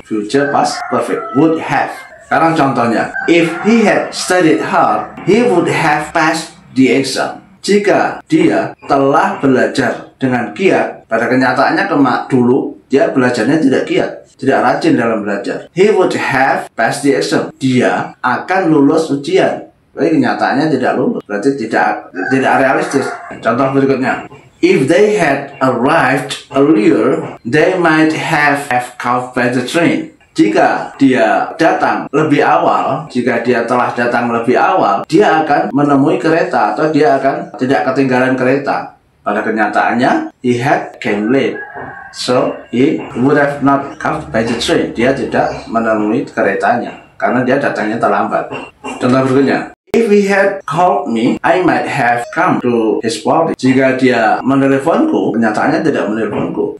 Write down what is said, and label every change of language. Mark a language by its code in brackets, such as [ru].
[en] Future past perfect, would have. [id] Sekarang contohnya, [en] if he had studied hard, he would have passed the exam. [id] Jika dia telah belajar dengan giat, pada kenyataannya dulu dia belajarnya tidak giat, tidak rajin dalam belajar. [en] He would have passed the exam. [id] Dia akan lulus ujian. Tapi kenyataannya tidak lulus, berarti tidak realistis. Contoh berikutnya, [en] if they had arrived earlier, they might have caught by the train. [id] Jika dia datang lebih awal, jika dia telah datang lebih awal, dia akan menemui kereta atau dia akan tidak ketinggalan kereta. Pada kenyataannya, [en] he had came late, so he would have not caught by the train. [id] Dia tidak menemui keretanya karena dia datangnya terlambat. Contoh berikutnya. [en] If he had called me, I might have come to his party. [id] Jika dia meneleponku, kenyataannya tidak meneleponku.